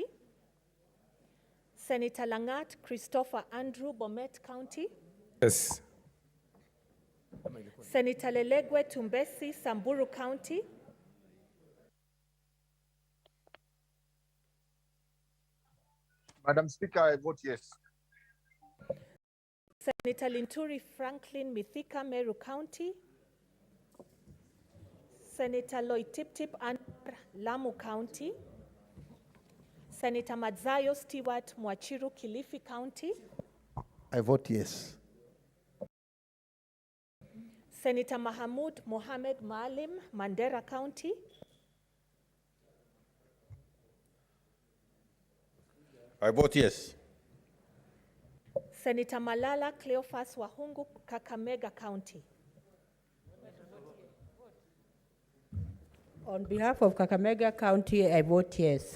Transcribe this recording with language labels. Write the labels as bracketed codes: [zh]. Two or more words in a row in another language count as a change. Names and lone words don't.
[en] Senator Langat Christopher Andrew, Bomet County. Yes. Senator Lelegwe Tumbesi, Samburu County. Madam Speaker, I vote yes. Senator Linturi Franklin Mithika, Meru County. Senator Loitiptip Anwar, Lamu County. Senator Madzayo Stewart Mwachiru, Kilifi County. I vote yes. Senator Mahamud Mohamed Maalim, Mandera County. I vote yes. Senator Malala Cleophas Wahungu, Kakamega County. On behalf of Kakamega County, I vote yes.